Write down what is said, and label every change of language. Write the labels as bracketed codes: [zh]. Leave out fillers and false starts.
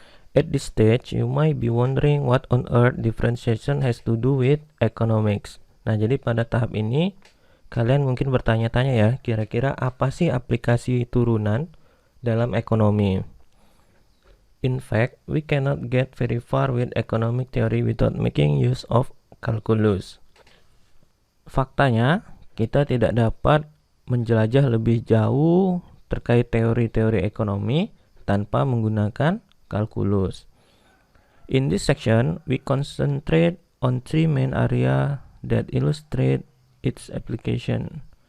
[en] At this stage, you might be wondering what on earth differentiation has to do with economics. [id] Nah, jadi pada tahap ini kalian mungkin bertanya-tanya ya, kira-kira apa sih aplikasi turunan dalam ekonomi? [en] In fact, we cannot get very far with economic theory without making use of calculus. [id] Faktanya, kita tidak dapat menjelajah lebih jauh terkait teori-teori ekonomi tanpa menggunakan kalkulus. [en] In this section, we concentrate on three main areas that illustrate its application.